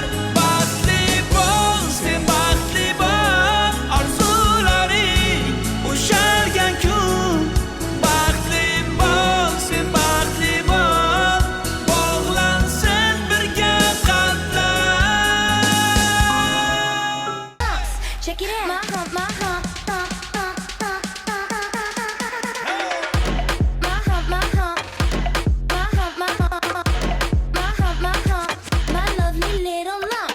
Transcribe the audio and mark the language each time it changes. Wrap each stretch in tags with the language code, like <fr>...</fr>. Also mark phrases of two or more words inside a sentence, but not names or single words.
<uz>Baxtli bo'l, sen baxtli bo'l, orzularing ushalgan kun. Baxtli bo'l, sen baxtli bo'l, bog'lansin birga qalblar.</uz> <en>Check it out. My hump, my hump, hump, hump, hump, hump, my hump, my hump, my hump, my hump, my hump, my hump, my lovely little lump.</en>